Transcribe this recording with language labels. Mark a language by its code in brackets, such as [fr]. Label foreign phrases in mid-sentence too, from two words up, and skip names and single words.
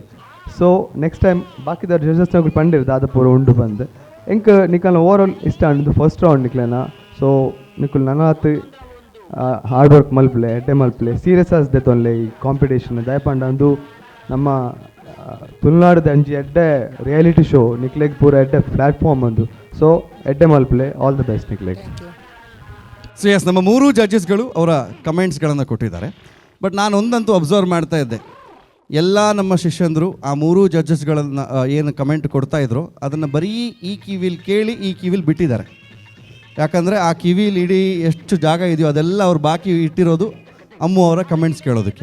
[en] so next time [tcy] ಬಾಕಿದ ಜಡ್ಜಸ್ ನಗಲು ಪಂಡಿರು ದಾದ ಪೂರ ಉಂಡು ಬಂದು ಎಂಕ್ ನಿಕಲ್ನ [en] over all [tcy] ಇಷ್ಟ ಅಂಡು [en] first round [tcy] ನಿಕ್ಲೇನ. ಸೊ ನಿಕುಲ್ ನನಾತ್ [en] hard work [tcy] ಮಲ್ಪಲೆ ಎಡ್ಡೆ ಮಲ್ಪಲೆ ಸೀರಿಯಸ್ ಆಸ್ದೆ ತೊನ್ಲೆ ಈ ಕಾಂಪಿಟೇಷನ್ ದಯಪಂಡ ಅಂದು ನಮ್ಮ ತುಳುನಾಡದ ಅಂಜಿ ಎಡ್ಡೆ [en] reality show [tcy] ನಿಕ್ಲೆಗ್ ಪೂರ ಎಡ್ಡೆ ಪ್ಲಾಟ್ಫಾರ್ಮ್ ಅಂದು. ಸೊ ಎಡ್ಡೆ ಮಲ್ಪಲೆ [en] all the best [tcy] ನಿಕ್ಲೆಗ್. [en] so yes, [kn] ನಮ್ಮ ಮೂರು ಜಡ್ಜಸ್ಗಳು ಅವರ ಕಮೆಂಟ್ಸ್ಗಳನ್ನು ಕೊಟ್ಟಿದ್ದಾರೆ. ಬಟ್ ನಾನು ಒಂದಂತೂ ಅಬ್ಸರ್ವ್ ಮಾಡ್ತಾ ಇದ್ದೆ, ಎಲ್ಲ ನಮ್ಮ ಶಿಷ್ಯಂದರು ಆ ಮೂರು ಜಡ್ಜಸ್ಗಳನ್ನು ಏನು ಕಮೆಂಟ್ ಕೊಡ್ತಾ ಇದ್ರು ಅದನ್ನು ಬರೀ ಈ ಕಿವಿಲಿ ಕೇಳಿ ಈ ಕಿವಿಲಿ ಬಿಟ್ಟಿದ್ದಾರೆ. ಯಾಕಂದರೆ ಆ ಕಿವಿಲಿ ಇಡೀ ಎಷ್ಟು ಜಾಗ ಇದೆಯೋ ಅದೆಲ್ಲ ಅವ್ರು ಬಾಕಿ ಇಟ್ಟಿರೋದು ಅಮ್ಮು ಅವರ ಕಮೆಂಟ್ಸ್ ಕೇಳೋದಕ್ಕೆ.